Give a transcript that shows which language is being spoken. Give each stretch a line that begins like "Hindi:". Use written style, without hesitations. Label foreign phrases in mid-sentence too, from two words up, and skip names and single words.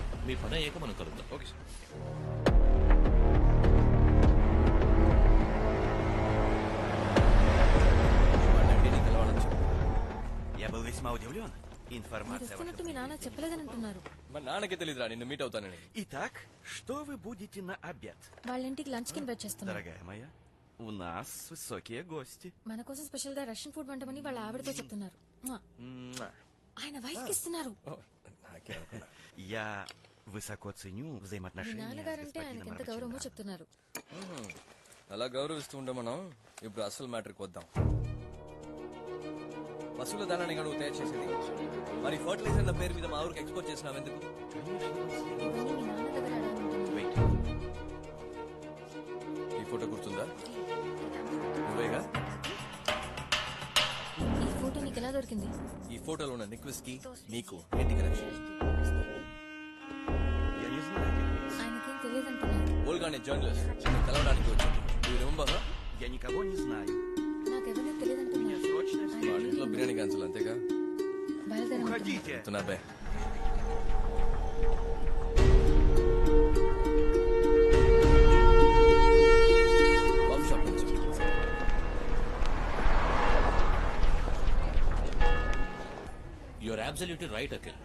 Telugu: మీ పని అయ్యాక మనం కలుద్దాం. ఓకే సార్. మీ నాన్న చెప్పలేదని అంటున్నారు. మా నాన్నకి తెలియదురా నిన్ను మీట్ అవుతానని.
Russian: Итак, что вы будете на обед?
Telugu: వాళ్ళ ఇంటికి లంచ్ కి ఇన్వైట్ చేస్తున్నారు.
Russian: Дорогая моя, у нас высокие гости.
Telugu: మన కోసం స్పెషల్ గా
English: Russian food
Telugu: వంటమని వాళ్ళ ఆవిడతో చెప్తున్నారు. ఆయన వైఫ్ కి ఇస్తున్నారు.
Russian: Я высоко ценю
Telugu: మీ
Russian: взаимоотношения с
Telugu: నాన్నగారంటే ఆయనకి
Russian: господином
Telugu: ఎంత గౌరవమో
Russian: Арчинаро.
Telugu: చెప్తున్నారు. అలా గౌరవిస్తూ ఉండే మనం ఇప్పుడు అసలు మ్యాటర్కి వద్దాం. పశువుల దానాన్ని నువ్వు తయారు చేసేది, మరి ఫర్టిలైజర్ల పేరు మీద మా ఊరికి ఎక్స్పోర్ట్ చేసినావు ఎందుకు? ఇవన్నీ మీ నాన్న దగ్గర అడగమంటున్నారు.
English: Wait.
Telugu: ఈ ఫోటో గుర్తుందా? నువ్వేగా? ఈ ఫోటో నీకు ఎలా దొరికింది? ఈ ఫోటోలో ఉన్న నిక్విస్ కి నీకు ఏంటి కనెక్షన్?
Russian: Я не знаю этих лиц.
Telugu: ఆయనకేం తెలియదంటున్నారు. ఓల్గానే జర్నలిస్ట్ నిన్ను కలవడానికి వచ్చాడు. నువ్వు రిమెంబర్?
Russian: Я никого не знаю.
Telugu: నాకెవరిని తెలియదంటున్నారు.
Russian: Срочно
Telugu: వాళ్ళ ఇంట్లో బిర్యానీ క్యాన్సిల్ అంతేగా? బయలుదేరండి.
Russian: Уходите.
Telugu: చెప్తున్నా బే. షాప్ నుంచి
English: You're absolutely right Akhil.